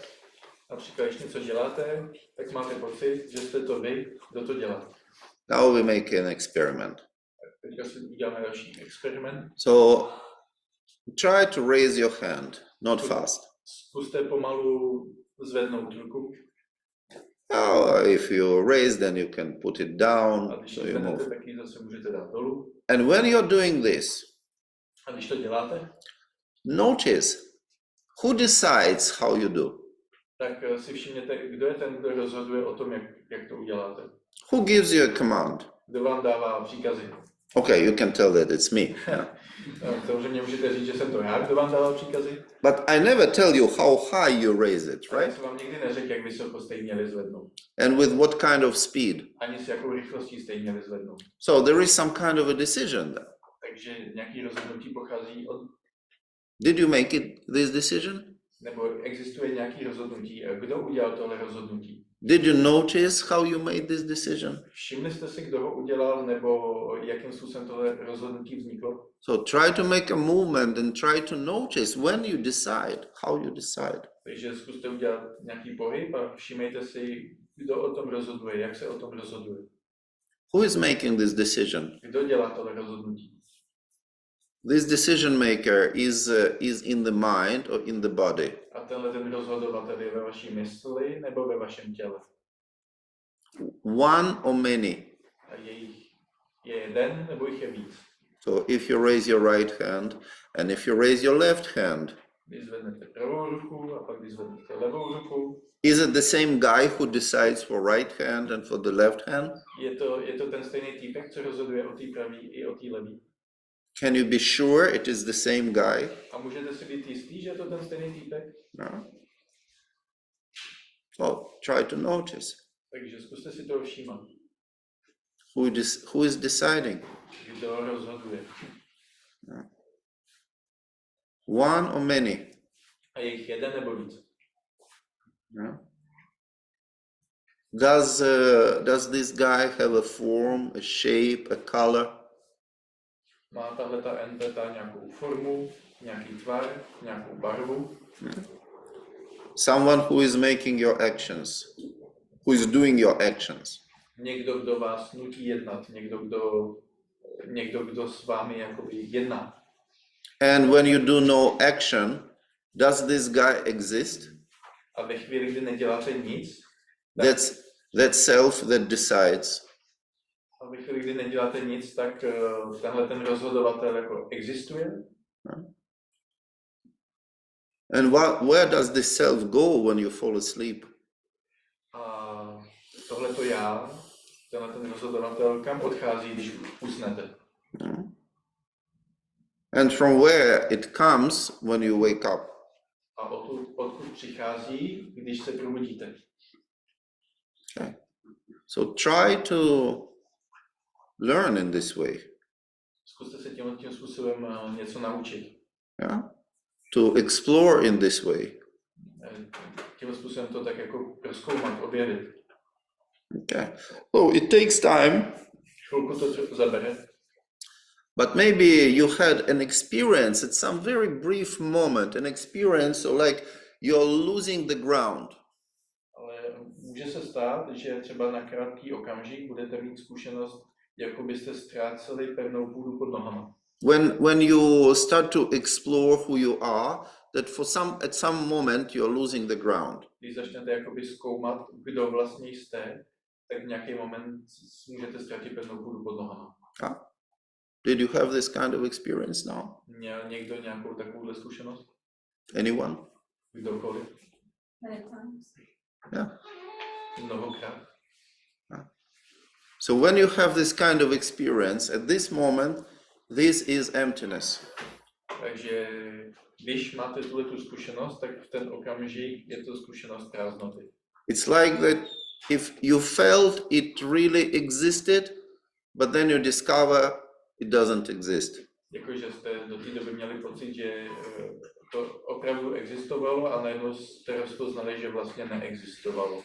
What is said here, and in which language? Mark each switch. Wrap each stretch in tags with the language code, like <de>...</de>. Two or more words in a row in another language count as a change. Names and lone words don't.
<cs>Například, když něco děláte, tak máte pocit, že jste to vy, kdo to dělá.</cs> <en>Now we make an experiment.</en> <cs>Teďka si uděláme další experiment.</cs> <en>So try to raise your hand, not fast.</en> <cs>Zkuste pomalu zvednout ruku.</cs> <en>Oh, if you raise, then you can put it down.</en> <cs>A když So ji you zvednete, move. tak ji zase můžete dát dolů.</cs> <en>And when you're doing this,</en> <cs>A když to děláte,</cs> <en>notice who decides how you do.</en> <cs>tak si všimněte, kdo je ten, kdo rozhoduje o tom, jak to uděláte.</cs> <en>Who gives you a command?</en> <cs>Kdo vám dává příkazy.</cs> <en>Okay, you can tell that it's me.</en> <cs>Samozřejmě můžete říct, že jsem to já, kdo vám dává příkazy.</cs> <en>But I never tell you how high you raise it,</en> <cs>Ale já right? jsem vám nikdy neřekl, jak vysoko jste ji měli zvednout.</cs> <en>And with what kind of speed.</en> <cs>Ani s jakou rychlostí jste ji měli zvednout.</cs> <en>So there is some kind of a decision there.</en> <cs>Takže nějaký rozhodnutí pochází od...</cs> <en>Did you make it this decision?</en> <cs>Nebo existuje nějaký rozhodnutí. Kdo udělal tohle rozhodnutí?</cs> <en>Did you notice how you made this decision?</en> <cs>Všimli jste si, kdo ho udělal, nebo jakým způsobem tohle rozhodnutí vzniklo?</cs> <en>So try to make a movement and try to notice when you decide, how you decide.</en> <cs>Takže zkuste udělat nějaký pohyb a všimejte si, kdo o tom rozhoduje, jak se o tom rozhoduje.</cs> <en>Who is making this decision?</en> <cs>Kdo dělá tohle rozhodnutí?</cs> <en>This decision maker is in the mind or in the body.</en> <cs>A tenhle ten rozhodovatel je ve vaší mysli nebo ve vašem těle?</cs> <en>One or many.</en> <cs>A je jeden nebo jich je víc?</cs> <en>So if you raise your right hand and if you raise your left hand,</en> <cs>Když zvednete pravou ruku a pak když zvednete levou ruku,</cs> <en>is it the same guy who decides for right hand and for the left hand?</en> <cs>je to ten stejný týpek, co rozhoduje o té pravý i o té levý?</cs> <en>Can you be sure it is the same guy?</en> <cs>A můžete si být jistý, že je to ten stejný týpek?</cs> <en>No. So try to notice</en> <cs>Takže zkuste si toho všímat.</cs> <en>who is deciding.</en> <cs>Kdo rozhoduje?</cs> <en>One or many?</en> <cs>A je jich jeden nebo víc?</cs> <en>Yeah. Does this guy have a form, a shape, a color?</en> <cs>Má tahleta entita nějakou formu, nějaký tvar, nějakou barvu?</cs> <en>Someone who is making your actions, who is doing your actions.</en> <cs>Někdo, kdo vás nutí jednat, někdo, kdo s vámi jakoby jedná.</cs> <en>And when you do no action, does this guy exist?</en> <cs>A ve chvíli, kdy neděláte nic,</cs> <en>That's that self that decides.</en> <cs>A ve chvíli, kdy neděláte nic, tak tenhle ten rozhodovatel jako existuje.</cs> <en>And where does the self go when you fall asleep?</en> <cs>A tohleto já, tenhle ten rozhodovatel, kam odchází, když usnete?</cs> <en>And from where it comes when you wake up?</en> <cs>A odkud přichází, když se probudíte?</cs> <en>Okay. So try to learn in this way.</en> <cs>Zkuste se tím způsobem něco naučit.</cs> <en>Yeah? To explore in this way.</en> <cs>Tím způsobem to tak jako prozkoumat, objevit.</cs> <en>Okay. So it takes time.</en> <cs>Chvilku to zabere.</cs> <en>But maybe you had an experience at some very brief moment, an experience so like you're losing the ground.</en> <cs>Ale může se stát, že třeba na krátký okamžik budete mít zkušenost, jako byste ztráceli pevnou půdu pod nohama.</cs> <en>When you start to explore who you are, that at some moment you're losing the ground.</en> <cs>Když začnete jakoby zkoumat, kdo vlastně jste, tak v nějaký moment můžete ztratit pevnou půdu pod nohama.</cs> <en>Did you have this kind of experience now?</en> <cs>Měl někdo nějakou takovouhle zkušenost?</cs> <en>Anyone?</en> <cs>Kdokoliv?</cs> <en>Many times. Yeah.</en> <cs>Mnohokrát.</cs> <en>So when you have this kind of experience, at this moment, this is emptiness.</en> <cs>Takže když máte tu zkušenost, tak v ten okamžik je to zkušenost prázdnoty.</cs> <en>It's like that if you felt it really existed, but then you discover it doesn't exist.</en> <cs>Jakože jste do té doby měli pocit, že to opravdu existovalo a najednou jste rozpoznali, že vlastně neexistovalo.</cs>